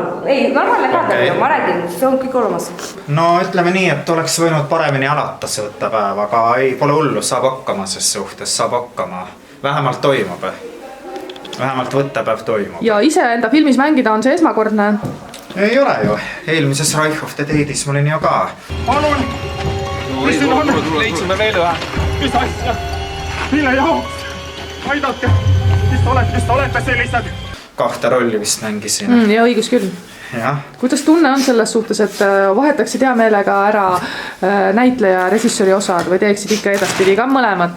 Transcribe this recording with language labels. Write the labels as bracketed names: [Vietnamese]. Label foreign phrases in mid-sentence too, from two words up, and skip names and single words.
[Estonian] Ei, normaalne kaader, ma räägin, see on kõik olemas. No ütleme nii, et oleks võinud paremini alata see võttepäev, aga ei, pole hullu, saab hakkama ses suhtes, saab hakkama. Vähemalt toimub. Vähemalt võttepäev toimub. Ja ise enda filmis mängida on see esmakordne? Ei ole ju. Eelmises Reich of the Deadis ma olin ju ka. Palun! Mis siin on? Leidsime veel ühe. Mis asja? Mille jaoks? Aidake! Mis te olete sellised? 2 rolli vist mängisin. Ja õigus küll. Jah. Kuidas tunne on selles suhtes, et vahetaksid hea meelega ära näitleja ja režissööri osad või teeksid ikka edaspidi ka mõlemad?